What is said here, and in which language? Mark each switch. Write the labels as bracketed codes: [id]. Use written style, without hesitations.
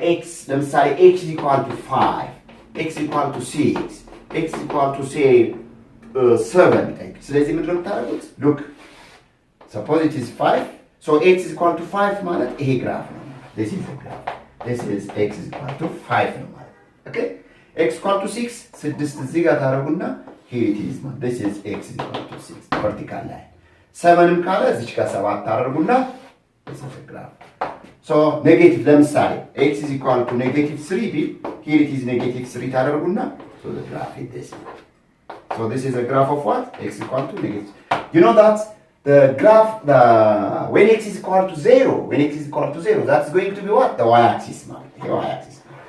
[en] x ለምሳሌ x is equal to 5, x is equal to 6, x is equal to say 7. [am] ስለዚህ ምንድነው የምታደርጉት? [en] look suppose it is 5 so So x is equal to 5 [am] ማለት ይሄ ግራፍ ነው። [en] This is the graph. This is x is equal to 5 ነው ማለት. Okay? x equal to 6 6 [am] እዚህ ጋር ታረጉና [en] here it is. This is x is equal to 6 vertical line. [am] 7ም ካለ እዚህ ጋር 7 ታረጉና [en] this is the graph. So negative ለምሳሌ x is equal to negative 3 ቢል here it is negative 3 ታረጉና so the graph is this. So this is a graph of what? X is equal to negative. You know that the graph, when x is equal to 0, that's going to be what? The y-axis, man. The y-axis.